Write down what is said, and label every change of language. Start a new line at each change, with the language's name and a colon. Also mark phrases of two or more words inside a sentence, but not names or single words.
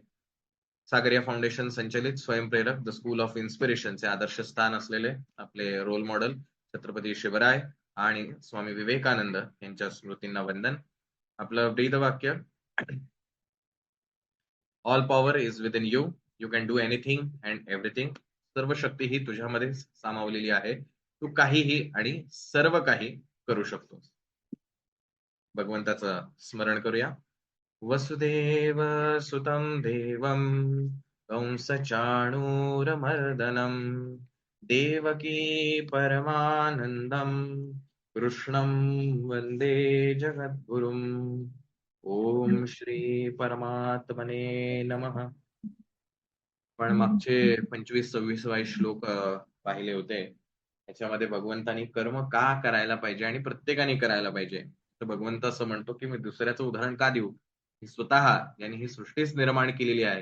Marathi: सागरिया फाउंडेशन संचलित स्वयंप्रेरक द स्कूल ऑफ इन्स्पिरेशनचे आदर्श स्थान असलेले आपले
English: role model
Marathi: छत्रपती शिवराय आणि स्वामी विवेकानंद यांच्या स्मृतींना वंदन. आपलं ब्रीद वाक्य,
English: all power is within you, you can do anything and everything.
Marathi: सर्व शक्ती ही तुझ्यामध्ये सामावलेली आहे, तू काहीही आणि सर्व काही करू शकतोस. भगवंताचं स्मरण करूया.
Sanskrit: वसुदेव सुतं देवं कंसचाणूरमर्दनं देवकी परमानंदं कृष्णं वंदे जगद्गुरुम्. ओम श्री परमात्मने नमः.
Marathi: पण मागचे 25-26 श्लोक पाहिले होते. त्याच्यामध्ये भगवंतानी कर्म का करायला पाहिजे आणि प्रत्येकाने करायला पाहिजे. तर भगवंत असं म्हणतो की मी दुसऱ्याचं उदाहरण का देऊ, स्वतः यांनी ही सृष्टीच निर्माण केलेली आहे.